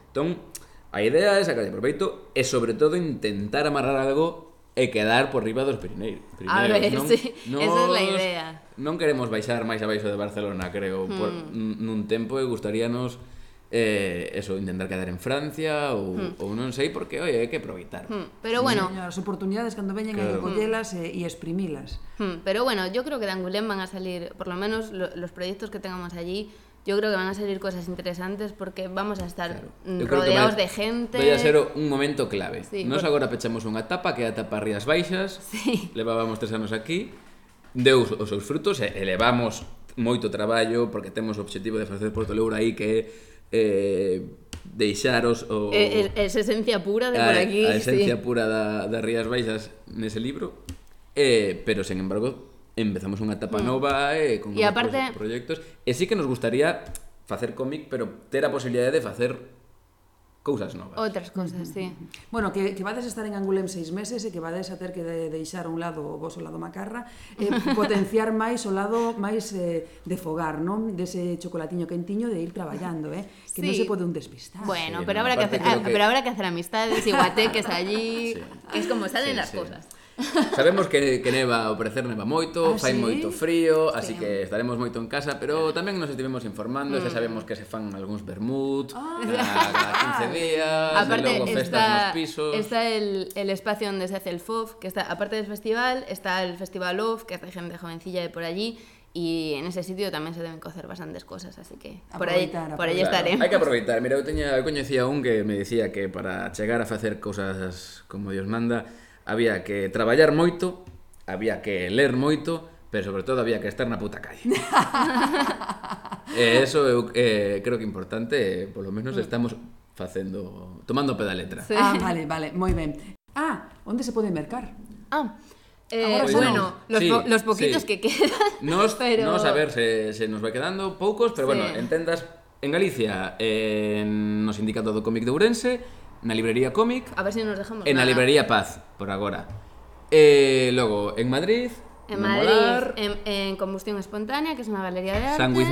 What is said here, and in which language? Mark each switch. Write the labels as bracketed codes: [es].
[gl] Entón, a idea é sacar de proveito e sobre todo intentar amarrar algo e quedar por riba dos Pirineos. A ver, non, sí, esa é a idea. Non queremos baixar máis abaixo de Barcelona, creo, por nun tempo e gustaríanos eso, intentar quedar en Francia ou ou non sei porque, oye, hai que aproveitar. Pero bueno, as oportunidades cando veñen hai que collelas e exprimilas. [es] Pero bueno, yo creo que de Angoulême van a salir, por lo menos los proyectos que tengamos allí, yo creo que van a salir cosas interesantes porque vamos a estar rodeados de gente. [gl] Vai a ser un momento clave. Sí, nos agora pechamos unha etapa que é a etapa Rías Baixas. Sí. Levábamos 3 anos aquí. Deu os seus frutos, elevamos moito traballo porque temos o obxectivo de facer Porto Leura aí que é deixaros o esa esencia pura de por aquí, a esencia sí, pura da Rías Baixas nese libro. Pero sen embargo, empezamos unha etapa nova con os aparte... proxectos e sí que nos gustaría facer cómic, pero ter a posibilidade de facer cousas novas. Outras cousas, sí. Bueno, que vades a estar en Angoulême 6 meses e que vades a ter que deixar a un lado o vosso lado macarra, potenciar máis o lado máis de fogar, non? Dese chocolatiño quentiño de ir traballando, Que non se pode un despistar. [es] Bueno, sí, pero habrá que hacer, pero habrá que hacer amistades, iguateques allí, sí, que es como salen las cousas. [gl] Sabemos que neva, ao parecer neva moito, fai sí? moito frío, sí, así que estaremos moito en casa, pero tamén nos estivemos informando, xa sabemos que se fan algúns vermut, cada 15 días, aparte, e logo festas está, nos pisos. [es] Está el espacio onde se hace el FOF, que está, aparte del festival, está el Festival OFF, que hace gente jovencilla de por allí, y en ese sitio tamén se deben cocer bastantes cosas, así que por allí claro, estaremos. [gl] Hay que aproveitar, mira, eu coñecía un que me decía que para chegar a facer cousas como Dios manda, había que traballar moito, había que ler moito, pero sobre todo había que estar na puta calle. Eso eu creo que importante, [es] por lo menos [gl] estamos facendo, tomando pé da letra. Sí. Ah, vale, vale, moi ben. Ah, onde se pode mercar? [es] Ah, bueno, los poquitos sí, que quedan. [gl] Nos, pero... nos, a ver, se nos vai quedando poucos, pero sí, bueno, en tendas en Galicia, no sindicato do cómic de Ourense, na librería Cómic, [es] a ver se si nos dejamos [gl] en a librería Paz, por agora. Logo en Madrid, en no Madrid, molar, en Combustión Espontánea, que é es unha galería de arte.